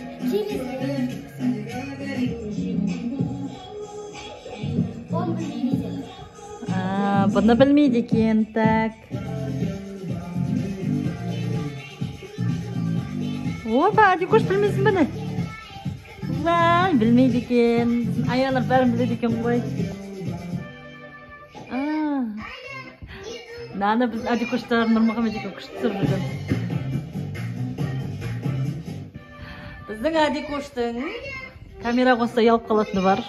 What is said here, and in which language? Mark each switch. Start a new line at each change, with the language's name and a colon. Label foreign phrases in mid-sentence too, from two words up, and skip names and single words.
Kazakh: Бұны білмейді екен, так. Опа, Адикош білмейсің ба не?
Uzbek: Vay, bilmeydi ekan. Ayollar bari biladi ekan qo'y. Nana biz Adikoshlar Nurmuhamedga kuchli surgan. Bizning Adikoshning kamera qo'ysa yalib qolatini bor.